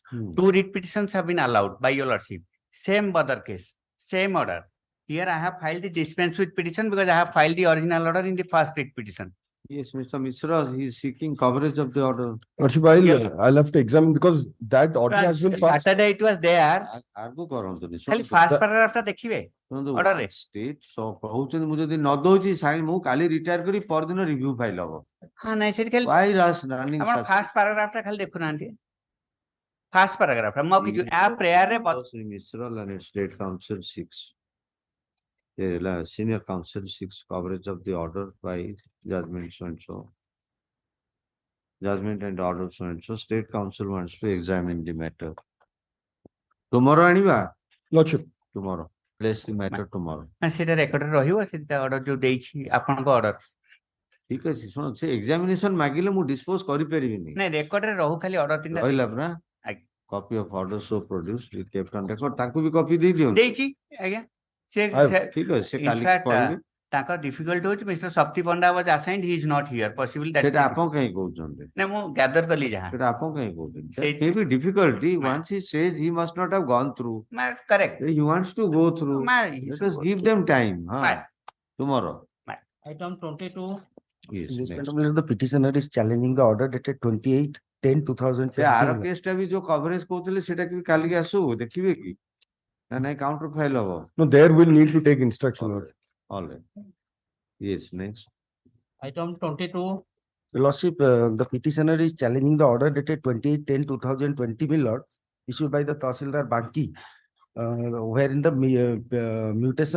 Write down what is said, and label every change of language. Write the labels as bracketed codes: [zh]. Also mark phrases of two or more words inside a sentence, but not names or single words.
[en] 2 writ petitions have been allowed by your lordship. Same other case, same order. Here I have filed the dispense with petition because I have filed the original order in the first writ petition. Yes, Mr. Mishra, he is seeking coverage of the order. I'll have to examine because that order has been passed. Saturday it was there. [or] Argue କରନ୍ତୁନି. खाली [en] first paragraph [or] ଟା ଦେଖିବେ order ରେ. State କହୁଛନ୍ତି ମୁଁ ଯଦି ନ ଦଉଛି ସାଇନ୍ ମୁଁ କାଲି ରିଟାୟାର କରି ପରଦିନ [en] review file [or] ହବ. ହଁ ନାଇଁ ସେଠି ଖାଲି [en] Why rush running? [or] ଆପଣ [en] first paragraph [or] ଟା ଖାଲି ଦେଖୁନାହାନ୍ତି. [en] First paragraph [or] ଟା ମୁଁ କିଛି ଆ prayer ରେ [en] Mishra and State Council 6. Senior Council 6 coverage of the order by judgment so and so. Judgment and order so and so. State Council wants to examine the matter. Tomorrow aniba? Lordship. Tomorrow. Place the matter tomorrow. [or] ସେଟା ରେକର୍ଡ ରେ ରହିବ ସେଟା order ଯୋଉ ଦେଇଛି ଆପଣଙ୍କ order. ଠିକ ଅଛି ଶୁଣ ସେ examination ମାଗିଲେ ମୁଁ dispose କରିପାରିବିନି. ନାଇଁ ରେକର୍ଡ ରେ ରହୁ ଖାଲି order ତିନଟା ରହିଲା ପରା. [en] Copy of order so produced we kept on record. [or] ତାଙ୍କୁ ବି copy ଦେଇ ଦିଅନ୍ତୁ. ଦେଇଛି ଆଜ୍ଞା. ଠିକ ଅଛି ସେ କାଲି କହିବେ. ତାଙ୍କର difficult ହଉଛି Mr. [en] Shakti Panda was assigned, he is not here. Possible that. [or] ସେଟା ଆପଣ କାହିଁ କହୁଛନ୍ତି? ନାଇଁ ମୁଁ gather କଲି ଯାହା. ସେଟା ଆପଣ କାହିଁ କହୁଛନ୍ତି? [en] That may be difficulty. Once he says he must not have gone through. Correct. He wants to go through. Let us give them time. Tomorrow. Item 22. Yes. The petitioner is challenging the order dated 28/10/2020. [or] ସେ ଆର କେସ୍ ଟା ବି ଯୋଉ କଭରେଜ କହୁଥିଲେ ସେଟା ବି କାଲିକି ଆସୁ ଦେଖିବେ କି? ନା ନାଇଁ [en] counter file [or] ହବ. [en] No, there will need to take instruction. All right. Yes, next. Item 22. Lordship, the petitioner is challenging the order dated 28/10/2020, my lord, issued by the Tahsildar Banki, wherein the mutation